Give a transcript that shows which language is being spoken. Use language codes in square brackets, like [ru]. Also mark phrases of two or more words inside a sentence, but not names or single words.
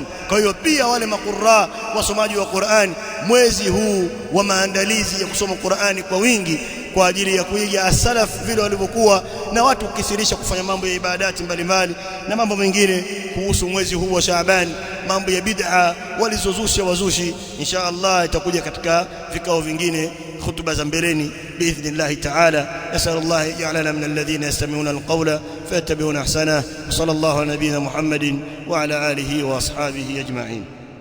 [sw] Kwa hiyo pia wale makurra wasomaji wa Qur'an, mwezi huu wa maandalizi ya kusoma Qur'ani kwa wingi kwa ajili ya kuiga as-salaf vile walivyokuwa, na watu kukithirisha kufanya mambo ya ibadati mbalimbali na mambo mengine kuhusu mwezi huu wa Shaaban, mambo ya bid'a walizozusha wazushi. [ar] إن شاء الله [sw] itakuja katika vikao vingine, khutba za mbeleni [ar] بإذن الله تعالى. نسأل الله يجعلنا من الذين يستمعون القول فيتبعون أحسنه. صلى الله على نبينا محمد وعلى آله وأصحابه أجمعين.